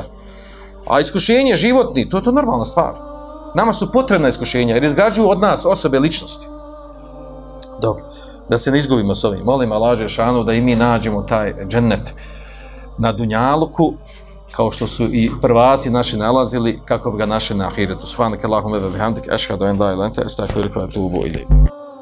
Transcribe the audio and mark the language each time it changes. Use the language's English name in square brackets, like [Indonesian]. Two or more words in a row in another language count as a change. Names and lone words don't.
[Bosnian] A iskušenje životni, to je to normalna stvar. Nama su potrebna iskušenja, jer izgrađuju od nas osobe, ličnosti. Dobro, da se ne izgubimo s ovim. Molim Allah dželešanu da i mi nađemo taj džennet na dunjaluku, kao što su i prvaci naši nalazili, kako bi ga našli na ahiretu. [Arabic] سبحانك اللهم وبحمدك أشهد أن لا إله إلا أنت أستغفرك وأتوب إليك.